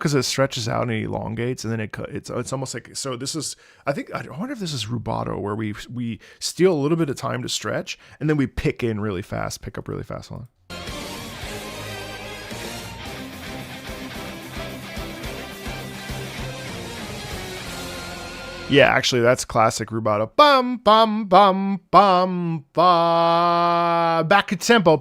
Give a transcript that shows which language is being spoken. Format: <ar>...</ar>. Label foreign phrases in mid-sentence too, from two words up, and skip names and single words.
<en>Because it stretches out and it elongates, and then it's almost like, so this is, I wonder if this is rubato, where we steal a little bit of time to stretch, and then we pick up really fast. Hold on. Yeah, actually, that's classic rubato. Bum bum bum bum ba. Back at tempo.</en>